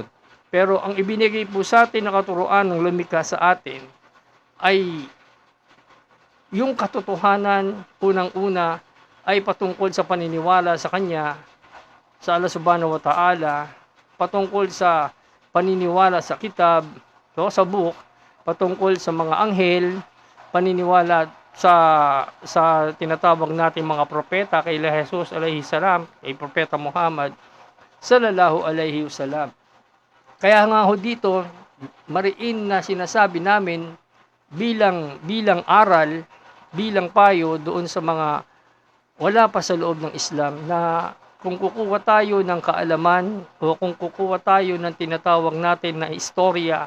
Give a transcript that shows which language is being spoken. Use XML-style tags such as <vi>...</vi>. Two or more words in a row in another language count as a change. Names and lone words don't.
<tl>Pero ang ibinigay po sa atin na katuruan ng lumikha sa atin ay yung katotohanan, unang-una ay patungkol sa paniniwala sa Kanya, sa Allah</tl> <ar>سبحانه وتعالى,</ar> <tl>patungkol sa paniniwala sa kitab, sa book, patungkol sa mga anghel, paniniwala sa tinatawag natin mga propeta kay Jesus</tl> <ar>عليه السلام,</ar> <tl>kay propeta Muhammad</tl> <ar>صلى الله عليه وسلم.</ar> <tl>Kaya nga ho dito, mariin na sinasabi namin bilang aral, bilang payo doon sa mga wala pa sa loob ng Islam na kung kukuha tayo ng kaalaman o kung kukuha tayo ng tinatawag natin na istorya</tl>